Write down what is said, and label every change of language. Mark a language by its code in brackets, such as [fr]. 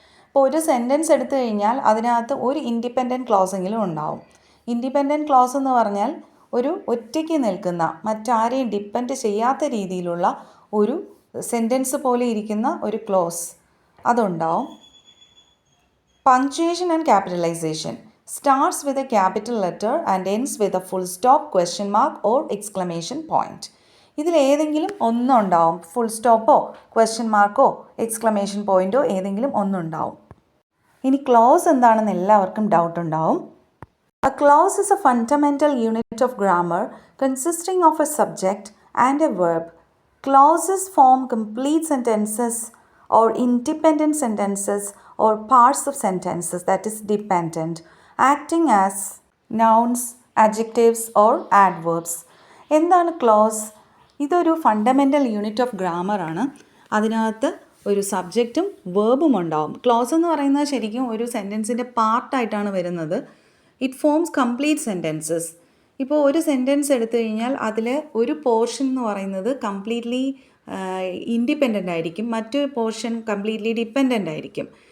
[ml] ഇപ്പോൾ ഒരു സെൻറ്റൻസ് എടുത്തു കഴിഞ്ഞാൽ അതിനകത്ത് ഒരു ഇൻഡിപെൻഡൻറ്റ് ക്ലോസെങ്കിലും ഉണ്ടാവും. ഇൻഡിപെൻഡൻറ്റ് ക്ലോസ് എന്ന് പറഞ്ഞാൽ ഒരു ഒറ്റയ്ക്ക് നിൽക്കുന്ന, മറ്റാരെയും ഡിപ്പെൻഡ് ചെയ്യാത്ത രീതിയിലുള്ള ഒരു സെൻറ്റൻസ് പോലെ ഇരിക്കുന്ന ഒരു ക്ലോസ് അതുണ്ടാവും. [en] Punctuation and capitalization starts with a capital letter and ends with a full stop, question mark or exclamation point. [ml] ഇതിൽ ഏതെങ്കിലും ഒന്നുണ്ടാവും. Full സ്റ്റോപ്പോ question Marco exclamation point o ഏതെങ്കിലും ഒന്നുണ്ടാവും. ഇനി ക്ലോസ് എന്താണെന്ന് എല്ലാവർക്കും ഡൗട്ട് ഉണ്ടാവും. [en] A clause is a fundamental unit of grammar consisting of a subject and a verb. Clauses form complete sentences or independent sentences or parts of sentences, that is dependent, acting as nouns, adjectives or adverbs. [ml] എന്താണ് close? ഇതൊരു fundamental unit of grammar ആണ്. അതിനകത്ത് ഒരു സബ്ജക്റ്റും വേർബും ഉണ്ടാവും. Close എന്ന് പറയുന്നത് ശരിക്കും ഒരു സെൻറ്റൻസിൻ്റെ പാർട്ടായിട്ടാണ് വരുന്നത്. [en] It forms complete sentences. [ml] ഇപ്പോൾ ഒരു സെൻറ്റൻസ് എടുത്തു കഴിഞ്ഞാൽ അതിൽ ഒരു പോർഷൻ എന്ന് പറയുന്നത് കംപ്ലീറ്റ്ലി ഇൻഡിപെൻഡൻ്റ് ആയിരിക്കും, മറ്റൊരു പോർഷൻ കംപ്ലീറ്റ്ലി ഡിപ്പെൻഡൻ്റ് ആയിരിക്കും.